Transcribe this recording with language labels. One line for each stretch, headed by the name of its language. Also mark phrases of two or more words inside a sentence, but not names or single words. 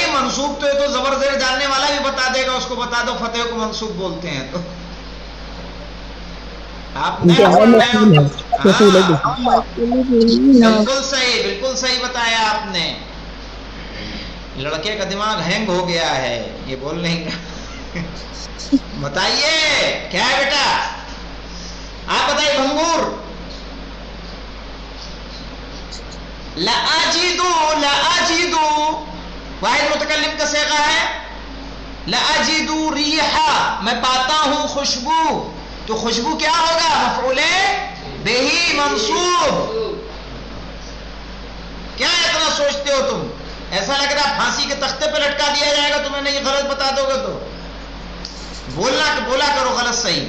Urdu: منصوب تو یہ تو زبر زیر جاننے والا بھی بتا دے گا، اس کو بتا دو فتح کو منصوب بولتے ہیں، تو آپ نے بالکل صحیح، بالکل صحیح بتایا آپ نے، لڑکے کا دماغ ہینگ ہو گیا ہے، یہ بول نہیں گا۔ بتائیے کیا ہے بیٹا، آپ بتائیے بھنگور۔
Arabic: لأجدو، لأجدو
Urdu: واحد متکلم کا صیغہ ہے،
Arabic: لأجدو ریحا
Urdu: میں پاتا ہوں خوشبو، تو خوشبو کیا ہوگا؟ مفعول بہ منصوب۔ کیا اتنا سوچتے ہو تم؟ ایسا لگ رہا پھانسی کے تختے پہ لٹکا دیا جائے گا تمہیں، نہیں غلط بتا دو گے تو بولا کرو غلط صحیح۔